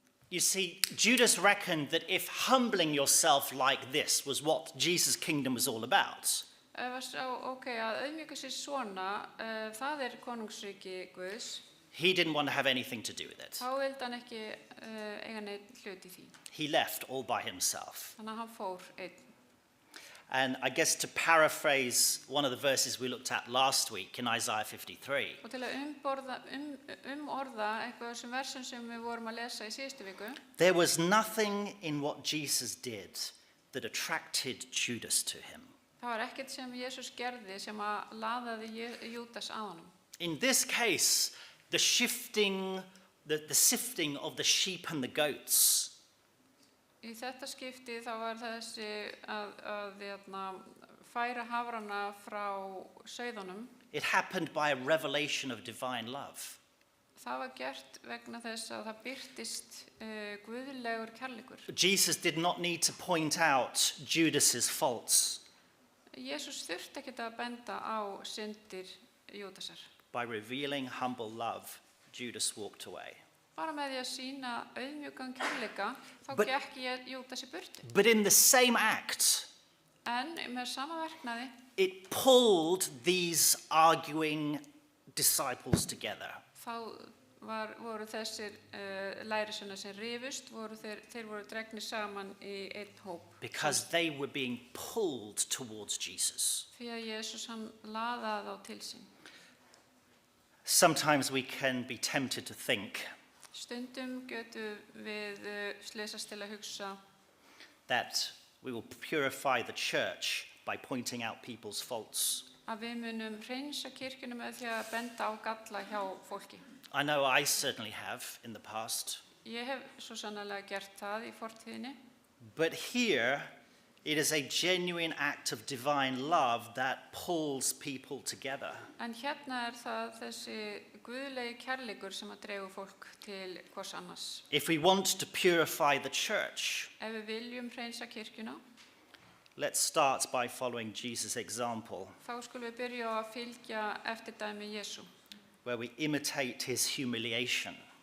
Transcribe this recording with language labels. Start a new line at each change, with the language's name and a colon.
English: You see, Judas reckoned that if humbling yourself like this was what Jesus' kingdom was all about,
Icelandic: að auðmýka sér svona, það konungsríki Guðs,
English: he didn't want to have anything to do with it.
Icelandic: þá vildi hann ekki eiga neitt hlut í því.
English: He left all by himself.
Icelandic: Þannig að hann fór einn.
English: And I guess to paraphrase one of the verses we looked at last week in Isaiah 53,
Icelandic: Og til að umorða eitthvað sem versum sem við vorum að lesa í síðustu viku,
English: there was nothing in what Jesus did that attracted Judas to him.
Icelandic: það var ekkert sem Jesús gerði sem að laðaði Júdas að honum.
English: In this case, the sifting of the sheep and the goats
Icelandic: Í þetta skipti þá var þessi að færa hafrana frá sauðunum.
English: it happened by a revelation of divine love.
Icelandic: Það var gert vegna þess að það birtist guðlegur kærleikur.
English: Jesus did not need to point out Judas's faults.
Icelandic: Jesús þurfti ekki að benda á syndir Júdasar.
English: By revealing humble love, Judas walked away.
Icelandic: Bara með því að sýna auðmjúkan kærleika, þá
English: But-
Icelandic: gekk Júdas í burtu.
English: But in the same act,
Icelandic: En með sama verknaði,
English: it pulled these arguing disciples together.
Icelandic: þá voru þessir lærisveinar sem rifust, þeir voru dregnir saman í einn hóp.
English: Because they were being pulled towards Jesus.
Icelandic: Því að Jesús hann laðaði þá til sín.
English: Sometimes we can be tempted to think
Icelandic: Stundum getum við slesast til að hugsa
English: that we will purify the church by pointing out people's faults.
Icelandic: að við munum hreinsa kirkjuna með því að benda á galla hjá fólki.
English: I know I certainly have in the past.
Icelandic: Ég hef svo sannarlega gert það í fortíðinni.
English: But here, it is a genuine act of divine love that pulls people together.
Icelandic: En hérna það þessi guðlegi kærleikur sem að dregur fólk til hvers annars.
English: If we want to purify the church,
Icelandic: Ef við viljum hreinsa kirkjuna,
English: let's start by following Jesus' example,
Icelandic: þá skulum við byrja á að fylgja eftirdæmi Jesú.
English: where we imitate his humiliation.